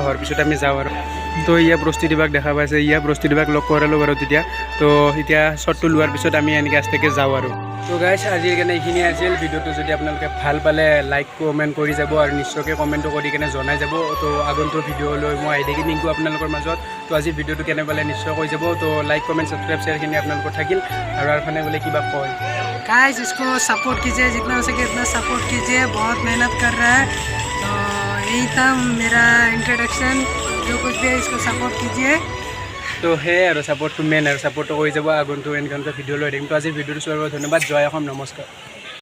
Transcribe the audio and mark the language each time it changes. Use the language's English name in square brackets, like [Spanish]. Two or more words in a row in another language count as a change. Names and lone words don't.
[Assamese] হোৱাৰ পিছত আমি যাওঁ আৰু তো ইয়াৰ প্ৰস্তুতি বাক দেখা পাইছে প্ৰস্তুতি বাক লগ কৰালোঁ বাৰু তেতিয়া তো এতিয়া শ্বটটো লোৱাৰ পিছত আমি এনেকৈ আস্তেকৈ যাওঁ আৰু তো গাইজ আজিৰ কাৰণে এইখিনি আছিল ভিডিঅ'টো যদি আপোনালোকে ভাল পালে [English] like comment [Assamese] কৰি যাব আৰু নিশ্চয়কৈ কমেণ্টটো কৰি কিনে জনাই যাব তো আগন্তুক ভিডিঅ'লৈ মই আহি থাকি লিংকটো আপোনালোকৰ মাজত তো আজিৰ ভিডিঅ'টো কেনে পালে নিশ্চয় কৈ যাব তো [English] like comment subscribe [Assamese] শ্বেয়াৰখিনি আপোনালোকৰ থাকিল আৰু আৰফানে বোলে কিবা কয় [Hindi] गाइस इसको सपोर्ट कीजिए जितना हो सके इतना सपोर्ट कीजिए बहुत मेहनत कर रहा है तो यही था मेरा इंट्रोडक्शन जो कुछ भी है इसको सपोर्ट कीजिए [Assamese] তো সেয়াই আৰু ছাপোৰ্টটো মেইন আৰু ছাপোৰ্টটো কৰি যাব আগন্তুক এনেকুৱা ভিডিঅ' লৈ থাকিম তো আজিৰ ভিডিঅ'টো চোৱাৰ বাবে ধন্যবাদ জয় অসম নমস্কাৰ